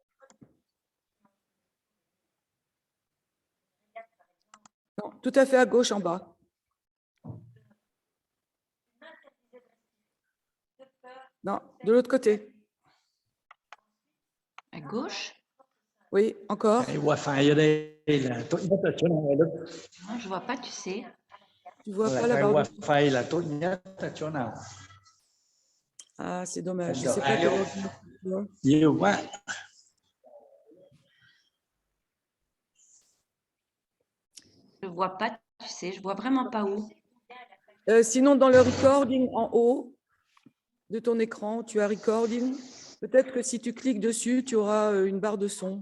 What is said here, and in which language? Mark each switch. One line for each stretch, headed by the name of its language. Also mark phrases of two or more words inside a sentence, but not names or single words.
French: Non, tout à fait à gauche en bas. Non, de l'autre côté. À gauche? Oui, encore.
Vietnamese: Cái wifi ở đây là tốt nhất ở chỗ nào Đức?
French: Non, je ne vois pas, tu sais. Tu vois Là pas la
Vietnamese: cái
French: barre de son.
Vietnamese: wifi là tốt nhất ở chỗ nào?
French: Ah, c'est dommage. Je
Vietnamese: Không
French: sais
Vietnamese: được.
French: pas quel
Vietnamese: Alo.
French: ordinateur tu as.
Vietnamese: Nhiều quá.
French: Je ne vois pas, tu sais, je ne vois vraiment pas où. Sinon, dans le recording en haut de ton écran, tu as recording. Peut-être que si tu cliques dessus, tu auras une barre de son.